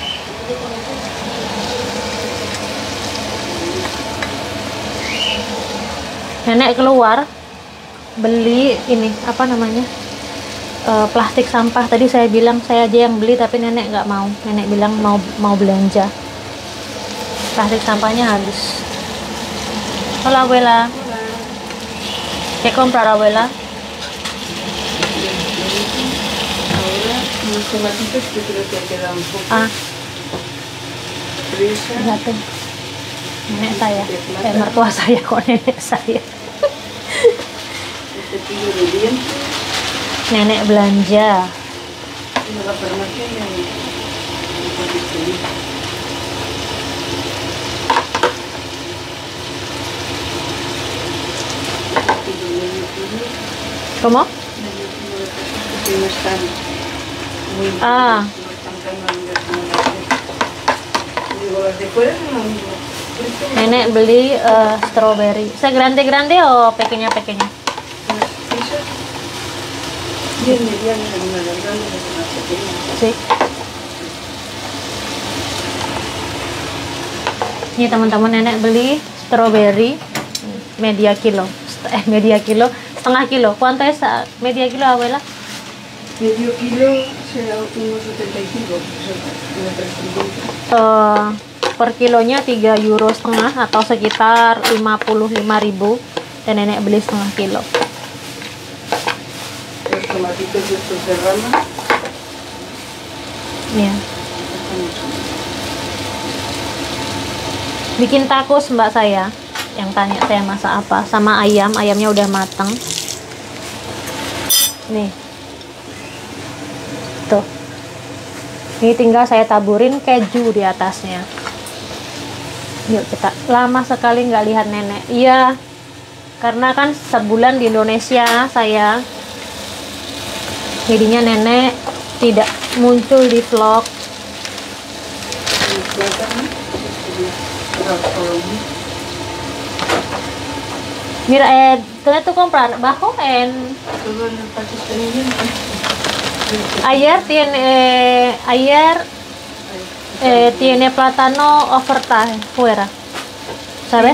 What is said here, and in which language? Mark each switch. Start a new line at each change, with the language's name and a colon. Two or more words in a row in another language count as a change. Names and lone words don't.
Indonesian: Nenek keluar beli ini apa namanya, plastik sampah. Tadi saya bilang saya aja yang beli, tapi nenek nggak mau. Nenek bilang mau belanja. Plastik sampahnya habis.
Spanish: Hola abuela. ¿Qué comprar abuela? Los tomatitos que creo que quedan un poco. Fresa.
Indonesian: Lihatin. Nenek saya, mertua saya kok nenek saya.
Spanish: Cepillo de dientes.
Indonesian: Nenek belanja.
Spanish: Y la farmacia y un poquito de ¿Cómo? que no están muy Ah. no están tan maduras como las de. Digo, las de fuera son lo mismo.
Indonesian: Nenek beli strawberry.
Spanish: ¿Grande o pequeña? Las fresas bien medianas, algunas las grandes, otras más pequeñas. Sí.
Indonesian: Ini teman-teman, nenek beli strawberry
Spanish: media kilo.
Indonesian: Setengah kilo.
Spanish: ¿Cuánto es media kilo, abuela? Medio kilo será unos 75, unos 350.
Indonesian: Per kilonya 3,5 euro atau sekitar 55.000, dan nenek beli setengah kilo.
Spanish: Los tomatitos estos de rama.
Indonesian: Iya. Bikin tacos mbak saya, yang tanya saya masak apa, sama ayamnya udah matang. Nih, tuh, ini tinggal saya taburin keju di atasnya. Yuk kita, lama sekali nggak lihat nenek. Iya, karena kan sebulan di Indonesia saya, jadinya nenek tidak muncul di vlog.
Spanish: Mira, ¿dónde tú comprar? ¿Bajo? Ayer tiene plátano oferta fuera, ¿sabes?